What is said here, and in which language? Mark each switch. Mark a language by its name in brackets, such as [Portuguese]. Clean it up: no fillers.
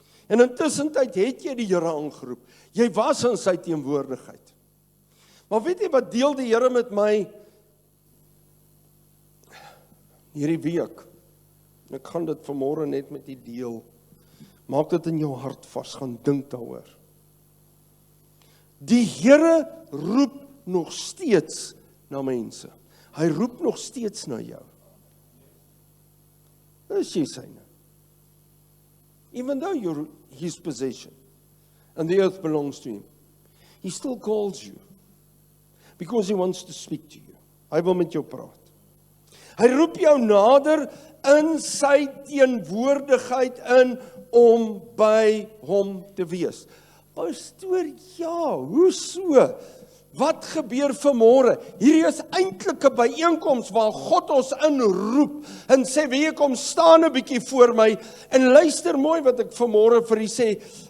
[Afrikaans] En intussen tyd het jy die Here aangeroep. Jy was in sy teenwoordigheid. Maar weet jy wat deel die Here met my hierdie week? Ek gaan dit vanmôre net met die deel. Maak dit in jou hart vas, gaan dink daaroor. Die Here roep nog steeds na mense. Hy roep nog steeds na jou. Dis jy syne. [English] Even though you're his possession, and the earth belongs to him, he still calls you, because he wants to speak to you. [Afrikaans] Hy wil met jou praat. Hy roep jou nader in sy teenwoordigheid in, om by hom te wees. Pastoor, ja, hoe so? Wat gebeur vanmôre? Hierdie is eintlik 'n byeenkoms waar God ons inroep en sê, wie kom staan 'n bietjie voor my en luister mooi wat ek vanmôre vir u sê.